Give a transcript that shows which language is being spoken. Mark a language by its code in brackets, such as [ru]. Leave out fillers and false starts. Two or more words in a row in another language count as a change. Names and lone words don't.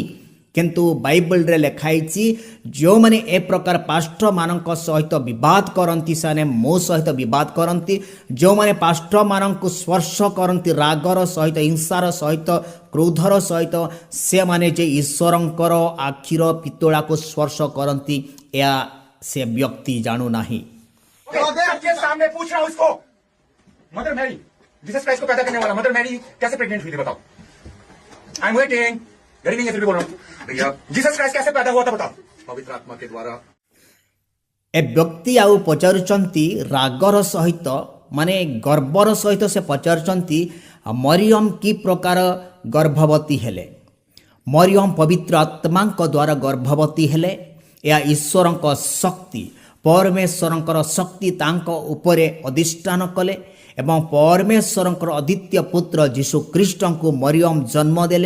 [or] କିନ୍ତୁ ବାଇବଲରେ ଲେଖା ହେଇଛି, ଯେଉଁମାନେ ଏ ପ୍ରକାର ପାଷ୍ଟରମାନଙ୍କ ସହିତ ବିବାଦ କରନ୍ତି, ସେମାନେ ମୋ ସହିତ ବିବାଦ କରନ୍ତି। ଯେଉଁମାନେ ପାଷ୍ଟରମାନଙ୍କୁ ସ୍ପର୍ଶ କରନ୍ତି ରାଗର ସହିତ, ହିଂସାର ସହିତ, କ୍ରୋଧର ସହିତ, ସେମାନେ ଯେ ଈଶ୍ୱରଙ୍କର ଆଖିର ପିତୁଳାକୁ ସ୍ପର୍ଶ କରନ୍ତି, ଏହା ସେ ବ୍ୟକ୍ତି ଜାଣୁନାହିଁ। [hi] सबके सामने पूछ रहा हूं इसको। मदर मैरी, जीसस क्राइस्ट को पैदा करने वाला मदर मैरी कैसे प्रेग्नेंट हुई थी बताओ। [en] I am waiting. [hi] गरीब नहीं है फिर भी बोल रहा हूं भैया, जीसस क्राइस्ट कैसे पैदा हुआ था बताओ। पवित्र आत्मा के द्वारा। [or] ଏ ବ୍ୟକ୍ତି ଆଉ ପଚାରୁଛନ୍ତି ରାଗର ସହିତ, ମାନେ ଗର୍ବର ସହିତ ସେ ପଚାରୁଛନ୍ତି ମରିୟମ କି ପ୍ରକାର ଗର୍ଭବତୀ ହେଲେ। ମରିୟମ ପବିତ୍ର ଆତ୍ମାଙ୍କ ଦ୍ୱାରା ଗର୍ଭବତୀ ହେଲେ। ଏହା ଈଶ୍ୱରଙ୍କ ଶକ୍ତି, ପରମେଶ୍ୱରଙ୍କର ଶକ୍ତି ତାଙ୍କ ଉପରେ ଅଧିଷ୍ଠାନ କଲେ ଏବଂ ପରମେଶ୍ୱରଙ୍କର ଅଦ୍ୱିତୀୟ ପୁତ୍ର ଯୀଶୁଖ୍ରୀଷ୍ଟଙ୍କୁ ମରିୟମ ଜନ୍ମ ଦେଲେ।